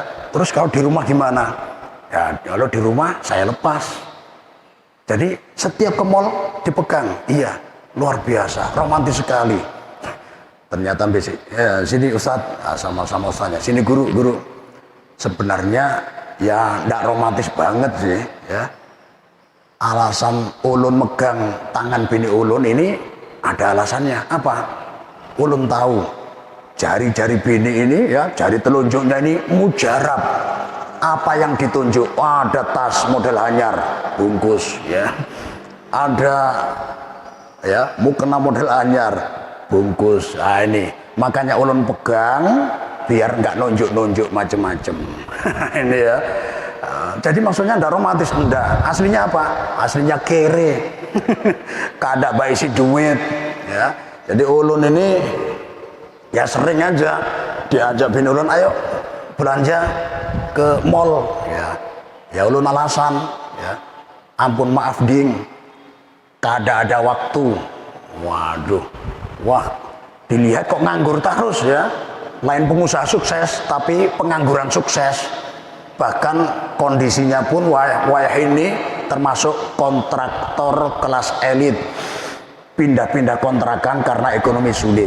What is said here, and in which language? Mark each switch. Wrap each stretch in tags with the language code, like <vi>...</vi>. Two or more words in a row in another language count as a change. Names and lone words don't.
<id>Terus kalau di rumah gimana? Ya kalau di rumah saya lepas. Jadi setiap ke mall dipegang. Iya, luar biasa, romantis sekali. Ternyata basic. Ya, sini Ustadz, sama-sama Ustadznya. Sini guru. Sebenarnya ya enggak romantis banget sih ya.</id> <bjn>Alasan ulun megang tangan bini ulun ini ada alasannya. Apa? Ulun tahu jari-jari bini ini ya, jari telunjuknya ini mujarab.</bjn> <id>Apa yang ditunjuk? Ada tas model anyar, bungkus ya. Ada ya, mukena model anyar, bungkus. Nah ini, makanya ulun pegang biar nggak nunjuk-nunjuk macem-macem. Ini ya. Jadi maksudnya ndak romantis, enggak. Aslinya apa? Aslinya kere.</id> <bjn>Kada baik si duit ya.</bjn> <id>Jadi ulun ini ya sering aja diajak bini ulun, ayo belanja ke mall ya.</id> <bjn>Ya ulun alasan ya, ampun maaf ding, kada ada waktu.</bjn> <id>Waduh, wah dilihat kok nganggur terus ya. Lain pengusaha sukses tapi pengangguran sukses. Bahkan kondisinya pun wayah ini termasuk kontraktor kelas elit, pindah-pindah kontrakan karena ekonomi sulit.</id>